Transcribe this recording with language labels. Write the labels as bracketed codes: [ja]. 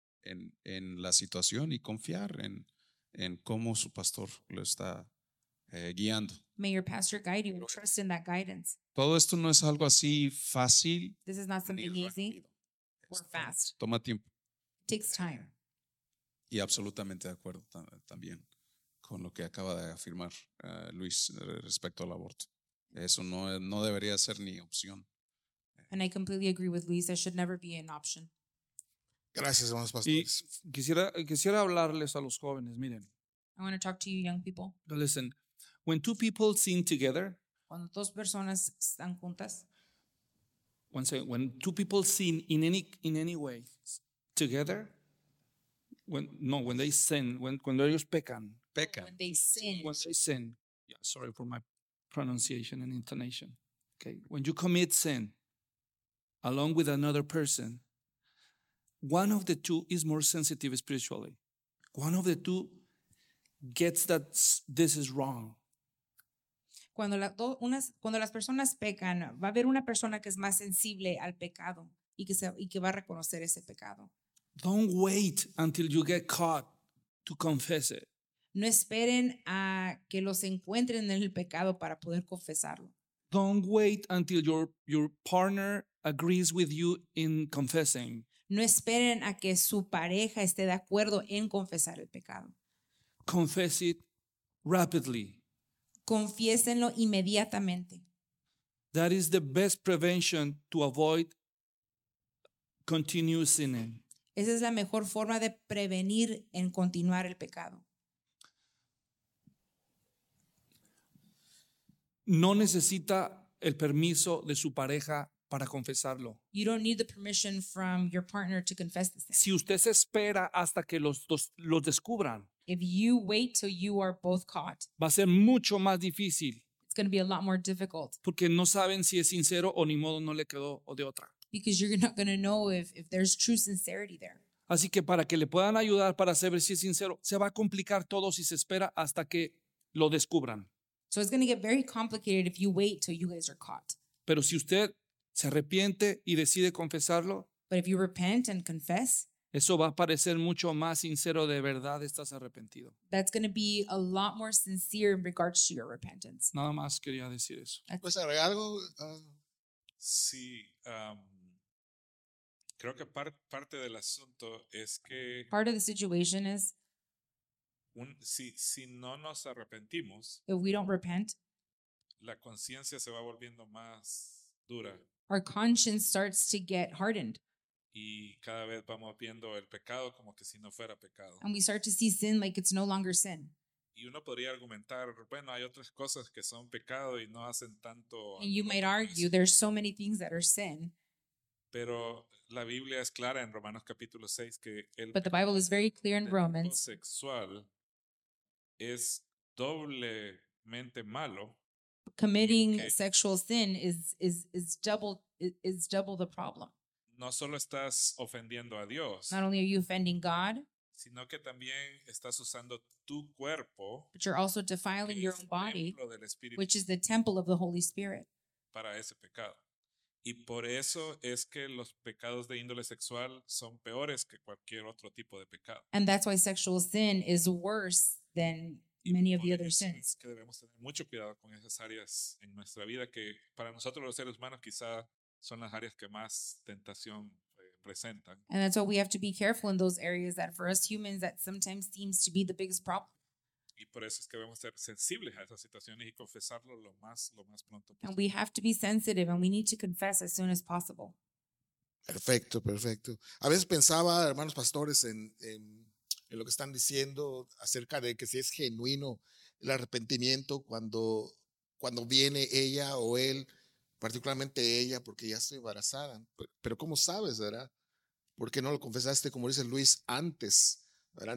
[es] En la situación y confiar en cómo su pastor lo está guiando. [en] May your pastor guide you and trust in that guidance. [es] Todo esto no es algo así fácil. [en] This is not something easy or fast. [es] Toma tiempo. [en] It takes time. [es] Y absolutamente de acuerdo también con lo que acaba de afirmar Luis respecto al aborto. Eso no debería ser ni opción. [en] And I completely agree with Luis. That should never be an option. [es] Gracias, hermanos pastores. Y quisiera hablarles a los jóvenes, miren. [en] I want to talk to you young people. Listen, when two people sin together, [es] cuando dos personas están juntas, [en] when two people sin in any way together, when [es] ellos pecan, [en] When they sin. Yeah, sorry for my pronunciation and intonation. Okay. When you commit sin along with another person, one of the two is more sensitive spiritually. One of the two gets that this is wrong. [es] Cuando las personas pecan, va a haber una persona que es más sensible al pecado y que va a reconocer ese pecado. [en] Don't wait until you get caught to confess it. [es] No esperen a que los encuentren en el pecado para poder confesarlo. [en] Don't wait until your partner agrees with you in confessing. [es] No esperen a que su pareja esté de acuerdo en confesar el pecado. [en] Confess it rapidly. [es] Confiésenlo inmediatamente. [en] That is the best prevention to avoid continuous sinning. [es] Esa es la mejor forma de prevenir en continuar el pecado. No necesita el permiso de su pareja para confesarlo. [en] You don't need the permission from your partner to confess the sin. [es] Si usted se espera hasta que los descubran, [en] if you wait till you are both caught, [es] va a ser mucho más difícil. [en] It's going to be a lot more difficult. [es] Porque no saben si es sincero o ni modo no le quedó o de otra. [en] Because you're not going to know if there's true sincerity there. [es] Así que para que le puedan ayudar para saber si es sincero, se va a complicar todo si se espera hasta que lo descubran. [en] So it's going to get very complicated if you wait till you guys are caught. [es] Pero si usted se arrepiente y decide confesarlo, [en] but if you repent and confess, [es] eso va a parecer mucho más sincero de verdad estás arrepentido. [en] That's going to be a lot more sincere in regards to your repentance. [es] Nada más quería decir eso. ¿Puedes agregar algo? Sí. Creo que parte del asunto es que [en] part of the situation is [es] Si no nos arrepentimos, [en] if we don't repent, [es] la conciencia se va volviendo más dura. [en] Our conscience starts to get hardened. [es] Y cada vez vamos viendo el pecado como que si no fuera pecado. [en] And we start to see sin like it's no longer sin. [es] Y uno podría argumentar, bueno, hay otras cosas que son pecado y no hacen tanto. [en] And you might argue there's so many things that are sin. [es] Pero la Biblia es clara en Romanos capítulo 6 que el [en] But the Bible is very clear in Romans. [es] Sexual es doblemente malo. [en] Committing sexual sin is double the problem. [es] No solo estás ofendiendo a Dios. [en] Not only are you offending God, [es] sino que también estás usando tu cuerpo, [en] but you're also defiling your own body, which is the temple of the Holy Spirit, [es] para ese pecado. Y por eso es que los pecados de índole sexual son peores que cualquier otro tipo de pecado. [en] And that's why sexual sin is worse than many of the other sins. [es] Es que debemos tener mucho cuidado con esas áreas en nuestra vida que para nosotros los seres humanos quizá son las áreas que más tentación presentan. [en] And that's why we have to be careful in those areas that for us humans that sometimes seems to be the biggest problem. [es] Y por eso es que debemos ser sensibles a esas situaciones y confesarlo lo más pronto posible. [en] And we have to be sensitive and we need to confess as soon as possible. [es] Perfecto, perfecto. A veces pensaba, hermanos pastores, en lo que están diciendo acerca de que si es genuino el arrepentimiento cuando viene ella o él, particularmente ella, porque ya estoy embarazada. Pero ¿cómo sabes, verdad? ¿Por qué no lo confesaste, como dice Luis, antes? ¿Verdad?